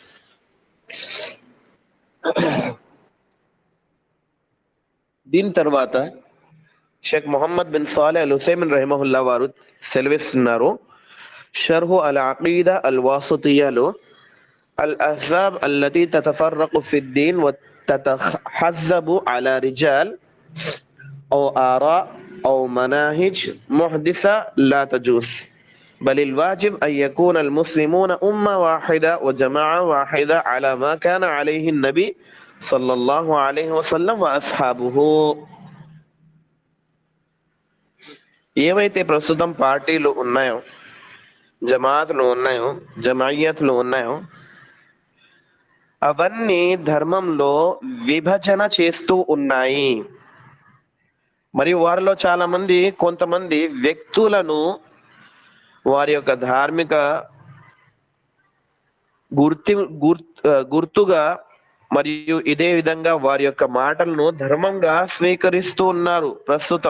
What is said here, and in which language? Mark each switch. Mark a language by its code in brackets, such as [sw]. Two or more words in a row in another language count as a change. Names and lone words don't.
[te] దీని తర్వాత షేక్ మొహమ్మద్ బిన్ సాలెహ్ అల్ హుసైమిన్ రహిమహుల్లా వారు సెలవిస్తున్నారు, షర్హు [ar] అల్ అకీదా అల్ వాసితియాలో الأحزاب التي تتفرق في الدين وتتحزب على رجال أو آراء أو مناهج محدثة لا تجوز بل الواجب أن يكون المسلمون أمة واحدة وجماعة واحدة على ما كان عليه النبي صلى الله عليه وسلم وأصحابه. [te] ఏవైతే ప్రస్తుతం పార్టీలు ఉన్నాయో, జమాతులు ఉన్నాయో, జమాయత్లు ఉన్నాయో, అవన్నీ ధర్మంలో విభజన చేస్తూ ఉన్నాయి. మరియు వారిలో చాలా మంది, కొంతమంది వ్యక్తులను వారి యొక్క ధార్మిక గుర్తుగా మరియు ఇదే విధంగా వారి యొక్క మాటలను ధర్మంగా స్వీకరిస్తూ ఉన్నారు ప్రస్తుతం.